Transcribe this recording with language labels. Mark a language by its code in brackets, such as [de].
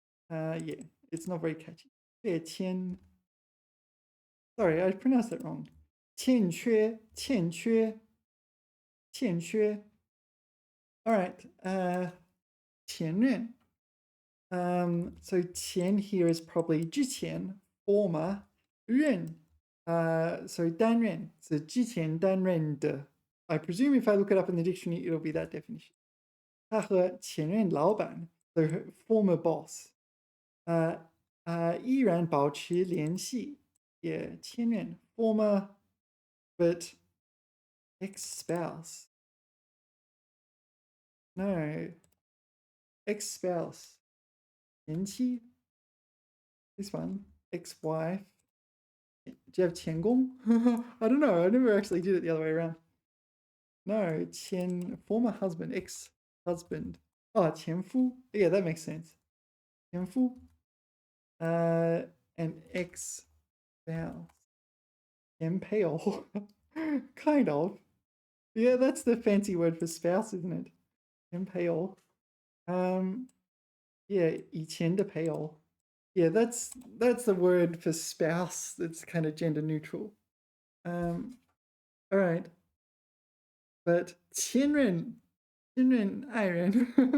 [en] Yeah, it's not very catchy. 欠, sorry, I pronounced that wrong. [zh] 欠缺, 欠缺, 欠缺. [en] All right, 前任. So 前 here is probably 之前, former, 任. [zh] So 担任 是之前担任的. [en] I presume if I look it up in the dictionary, it'll be that definition. 他和前任老板 so her former boss. [zh] 依然保持联系. [en] Yeah, 前任 former, but ex-spouse. No, ex-spouse. 前妻. This one, ex-wife. Do you have 前公? I don't know. I never actually did it the other way around. No, 前 former husband, ex-husband. Oh, 前夫.Yeah, that makes sense. 前夫. An ex-spouse. 前配偶.Kind of. Yeah, that's the fancy word for spouse, isn't it? [zh] 前配偶. Yeah, 以前的配偶. [en] Yeah, that's the word for spouse. That's kind of gender neutral. All right, but 亲人爱人.